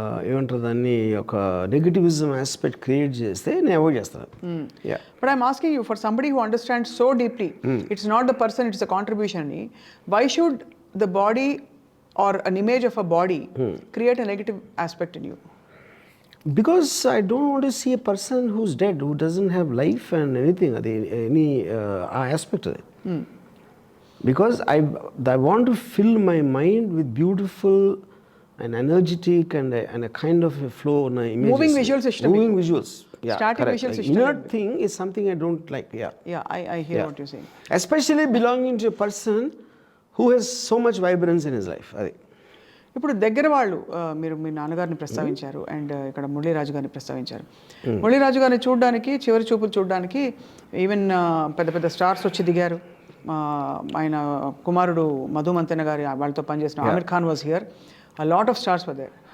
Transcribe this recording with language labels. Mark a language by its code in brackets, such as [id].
[te] ఏమంటారు దాన్ని, ఒక నెగటివిజం ఆస్పెక్ట్ క్రియేట్ చేస్తే నేను అవాయిడ్ చేస్తాను. [en] But I'm asking you, for somebody who understands so deeply, it's not the person, it's a contribution. Why should the body or an image of a body create a negative aspect in you? Because I don't want to see a person who's dead, who doesn't have life and anything, any aspect of it. Because I want to fill my mind with beautiful and energetic and a kind of a flow on images. Moving visuals system. Moving visuals. Yeah, Static correct. visual system. Inert thing is something I don't like. I hear what you're saying. Especially belonging to a person who has so much vibrance in his life. [te] ఇప్పుడు దగ్గర వాళ్ళు మీరు మీ నాన్నగారిని ప్రస్తావించారు and ఇక్కడ మురళీరాజు గారిని ప్రస్తావించారు. మురళీరాజు గారిని చూడడానికి, చివరి చూపులు చూడడానికి ఈవెన్ పెద్ద పెద్ద స్టార్స్ వచ్చి దిగారు. ఆయన కుమారుడు మధు మంతెన గారి వాళ్ళతో పనిచేసిన Aamir Khan [en] Was here, a lot of stars were there.